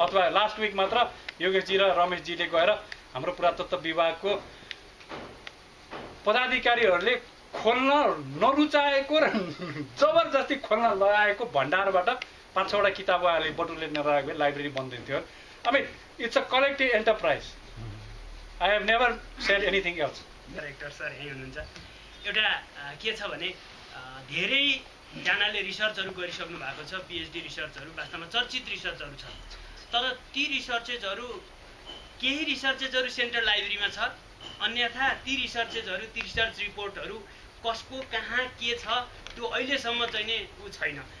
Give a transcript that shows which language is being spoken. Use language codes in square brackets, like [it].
[ne] अथवा last week मात्र योगेशजी र रमेशजीले गएर हाम्रो पुरातत्व विभागको पदाधिकारीहरूले खोल्न नरुचाएको र जबरजस्ती खोल्न लगाएको भण्डारबाट 5-6वटा किताब उहाँहरूले बटुलेर नराखेको भए लाइब्रेरी बन्दैन थियो। [en] I mean, it's a collective enterprise. I have never said anything else. [ne] Director sir यही हुनुहुन्छ। एउटा के छ भने धेरैजनाले रिसर्चहरू गरिसक्नु भएको छ, पिएचडी रिसर्चहरू वास्तवमा चर्चित रिसर्चहरू छ, तर ती रिसर्चेजहरू केही रिसर्चेजहरू सेन्ट्रल लाइब्रेरीमा छ, अन्यथा ती रिसर्चेजहरू ती रिसर्च रिपोर्टहरू कसको कहाँ के छ त्यो अहिलेसम्म चाहिँ नै छैन।